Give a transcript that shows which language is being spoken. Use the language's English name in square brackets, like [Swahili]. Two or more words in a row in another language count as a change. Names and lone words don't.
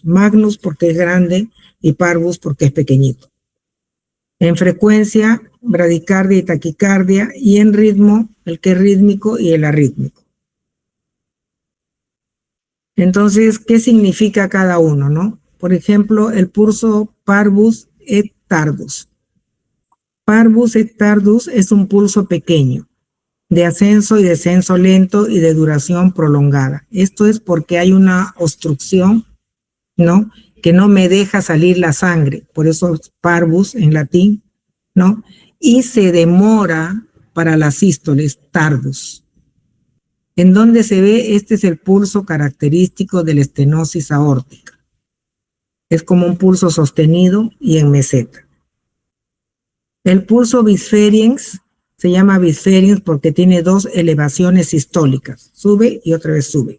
[Spanish] Magnus porque es grande y parvus porque es pequeñito. En frecuencia, bradicardia y taquicardia, y en ritmo, el que es rítmico y el arrítmico. Entonces, ¿qué significa cada uno, no? Por ejemplo, el pulso [Latin] parvus et tardus. Parvus et tardus [Spanish] es un pulso pequeño, de ascenso y descenso lento y de duración prolongada. Esto es porque hay una obstrucción, ¿no? Que no me deja salir la sangre, por eso es parvus en latín, ¿no? Y se demora para las sístoles, tardus. ¿En dónde se ve? Este es el pulso característico de la estenosis aórtica. Es como un pulso sostenido y en meseta. El pulso Bisferiens se llama Bisferiens porque tiene dos elevaciones sistólicas, sube y otra vez sube.